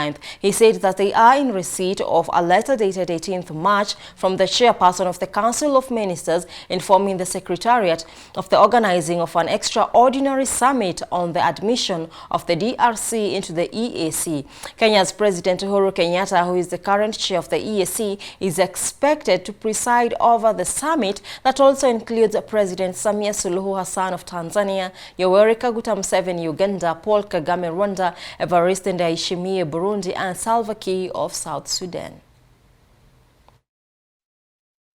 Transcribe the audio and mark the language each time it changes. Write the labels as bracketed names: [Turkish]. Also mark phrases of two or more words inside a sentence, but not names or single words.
[English] He said that they are in receipt of a letter dated 18th March from the chairperson of the Council of Ministers informing the Secretariat of the organizing of an extraordinary summit on the admission of the DRC into the EAC. Kenya's President Uhuru Kenyatta, who is the current chair of the EAC, is expected to preside over the summit that also includes President Samia Suluhu Hassan of Tanzania, Yoweri Kaguta Museveni Uganda, Paul Kagame Rwanda, Evariste Ndayishimiye Burundi, and Salva Kiir of South Sudan.